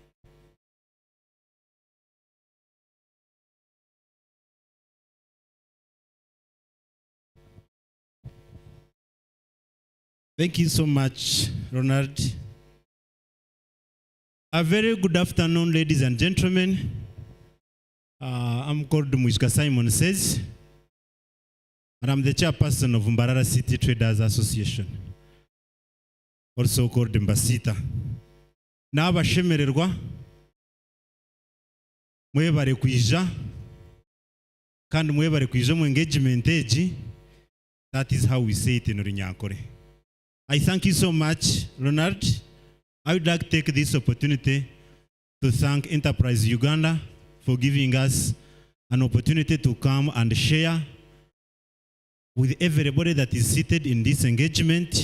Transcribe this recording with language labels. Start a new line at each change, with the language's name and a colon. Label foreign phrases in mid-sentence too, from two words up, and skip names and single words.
English: Thank you so much, Ronald. A very good afternoon, ladies and gentlemen. I'm called Mujka Simon Says, and I'm the chairperson of Mbarara City Traders Association, also called Mbasita.
Nyankole: N'abashemererwa mwebare kwija kandi mwebare kwija mu engagement egi.
English: That is how we say it in Runyankore. I thank you so much, Ronald. I would like to take this opportunity to thank Enterprise Uganda for giving us an opportunity to come and share with everybody that is seated in this engagement.